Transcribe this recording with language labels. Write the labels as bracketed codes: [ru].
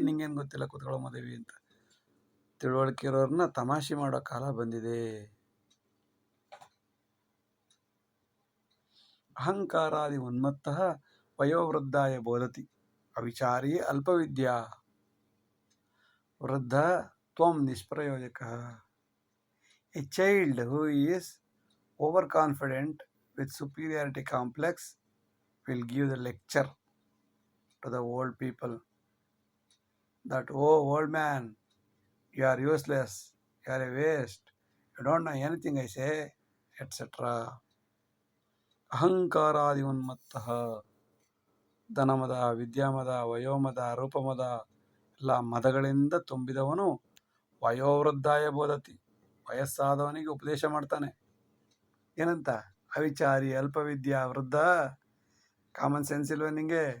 [kn] ನಿಂಗೇನು ಗೊತ್ತಿಲ್ಲ, ಕೂತ್ಕೊಳ್ಳೋ ಮದುವೆ ಅಂತ ತಿಳುವಳಿಕೆ ಇರೋರನ್ನ ತಮಾಷೆ ಮಾಡೋ ಕಾಲ ಬಂದಿದೆ. [sa] ಅಹಂಕಾರಾದಿ ಉನ್ಮತ್ತಃ ವಯೋವೃದ್ಧಾಯ ಬೋಧತಿ ಅವಿಚಾರಿ ಅಲ್ಪವಿದ್ಯಾ ವೃದ್ಧ ತ್ವಂ ನಿಷ್ಪ್ರಯೋಜಕಃ. [en] A child who is overconfident with superiority complex will give the lecture to the old people that, oh old man, you are useless, you are a waste, you don't know anything, I say, etc. [sa] ಅಹಂಕಾರಾದಿ ಉನ್ಮತ್ತಃ. [kn] ಧನಮದ, ವಿದ್ಯಾಮದ, ವಯೋಮದ, ರೂಪಮದ ಎಲ್ಲ ಮದಗಳಿಂದ ತುಂಬಿದವನು [sa] ವಯೋವೃದ್ಧಾಯ ಬೋಧತಿ. [kn] ವಯಸ್ಸಾದವನಿಗೆ ಉಪದೇಶ ಮಾಡ್ತಾನೆ. ಏನಂತ? [sa] ಅವಿಚಾರಿ ಅಲ್ಪವಿದ್ಯಾ ವೃದ್ಧ. [kn] Common sense ಇಲ್ವ ನಿಂಗೆ?